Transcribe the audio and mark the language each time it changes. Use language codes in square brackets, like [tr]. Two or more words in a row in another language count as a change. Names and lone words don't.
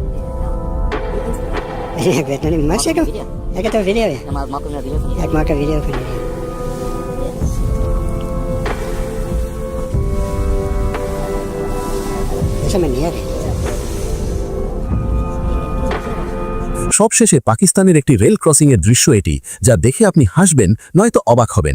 [nl] Ik weet nog niet, mag ik hem? Ik heb een video, ja. Ja, ik maak een video van jullie. Dat is een meneer. [bn] সবশেষে পাকিস্তানের একটি রেল ক্রসিং এর দৃশ্য এটি, যা দেখে আপনি হাসবেন নয়তো অবাক হবেন।